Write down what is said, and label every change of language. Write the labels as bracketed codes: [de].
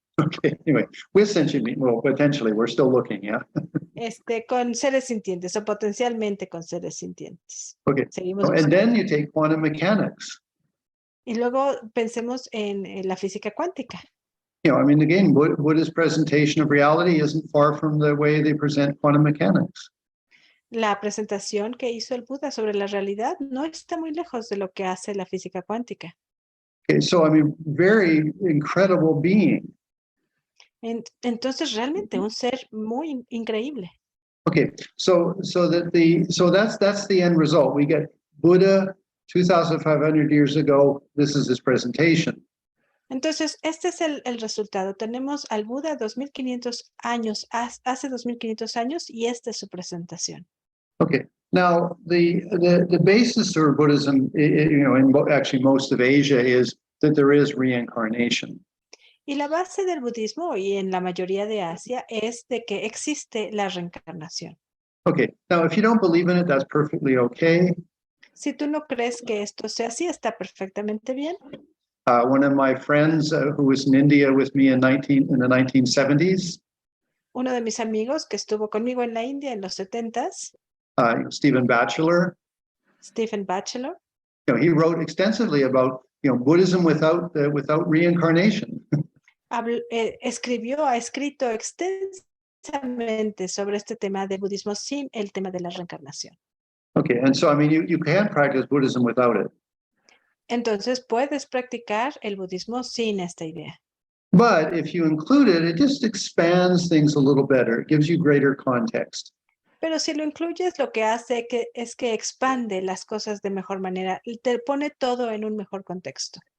[en] Okay, anyway, with sentient beings, well, potentially, we're still looking, yeah? [es] Con seres sintientes o potencialmente con seres sintientes. [en] Okay, [es] Seguimos [en] and then you take quantum mechanics. [es] Y luego pensemos en la física cuántica. [en] I mean, again, Buddha's presentation of reality isn't far from the way they present quantum mechanics. [es] La presentación que hizo el Buda sobre la realidad no está muy lejos de lo que hace la física cuántica. [en] Okay, so I mean, very incredible being. [es] Entonces, realmente un ser muy increíble. [en] Okay, so that's the end result. We get Buddha 2,500 years ago. This is his presentation. [es] Entonces, este es el resultado. Tenemos al Buda 2500 años, hace 2500 años, y esta es su presentación. [en] Okay, now the basis for Buddhism, in actually most of Asia, is that there is reincarnation. [es] Y la base del budismo y en la mayoría de Asia es de que existe la reencarnación. [en] Okay, now if you don't believe in it, that's perfectly okay. [es] Si tú no crees que esto sea así, está perfectamente bien. [en] One of my friends who was in India with me in the 1970s, [es] Uno de mis amigos que estuvo conmigo en la India en los 70s, [en] Stephen Batchelor, [es] Stephen Batchelor, [en] he wrote extensively about Buddhism without reincarnation. [es] ha escrito extensamente sobre este tema del budismo sin el tema de la reencarnación. [en] Okay, and so I mean you can practice Buddhism without it. [es] Entonces puedes practicar el budismo sin esta idea. [en] But if you include it, it just expands things a little better. It gives you greater context. [es] Pero si lo incluyes, lo que hace es que expande las cosas de mejor manera y te pone todo en un mejor contexto.